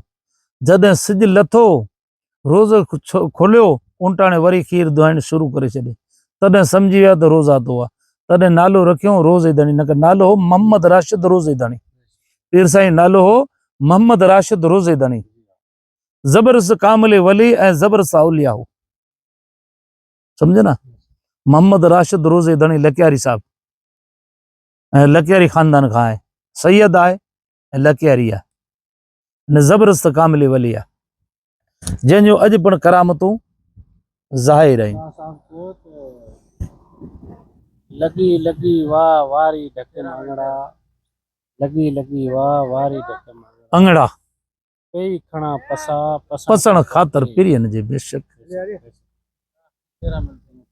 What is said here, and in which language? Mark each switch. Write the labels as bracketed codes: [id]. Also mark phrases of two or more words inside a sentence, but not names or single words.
[sd] जॾहिं सिज लथो रोज़ो खोलियो उनटाणे वरी खीर दुहाइण शुरू करे छॾी, तॾहिं सम्झी विया त रोज़ा तो आहे। तॾहिं नालो रखियो रोज़े धणी, न नालो हो मोहम्मद राशिद रोज़े धणी। पीर साईं नालो हो मोहम्मद राशिद रोज़े धणी, ज़बरदस्त कामिल वली ऐं ज़बरदस्त औलिया हो। समझे ना, मोहम्मद राशिद रोज़े धणी लकियारी साहब ऐं लकियारी ख़ानदान खां आहे, सैयद आहे ऐं लकियारी आहे, न ज़बरदस्त कामिल वली आहे जंहिंजो अॼु पण करामतूं ज़ाहिर आहिनि। लगी लगी वाह वारी ढक अंगड़ा, लगी लगी वाह वारी ढक अंगड़ा कई खणा पसा पसण ख़ातिर पिरियन जे। बेशक।